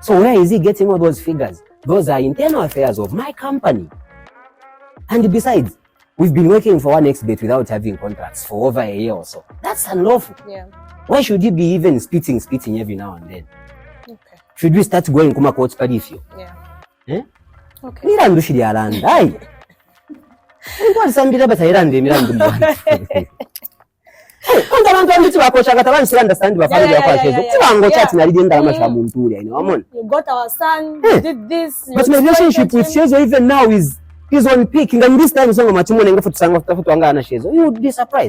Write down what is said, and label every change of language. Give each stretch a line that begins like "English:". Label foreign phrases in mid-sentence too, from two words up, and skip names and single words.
English: So where is he getting all those figures? Those are internal affairs of my company. And besides, we've been working for one expert without having contracts for over a year or so. That's unlawful. Yeah. Why should he be even spitting every now and then? Okay. Should we start going
Bemba: kuma court parifio?
English: Yeah. Eh? Okay.
Bemba: Mirandu shiri alanda. Aye. Nkwali sambira batayirande mirandu mbwana.
English: You got our son, you did this. But my relationship with Shezo even now is on peaking. And this time you would be surprised.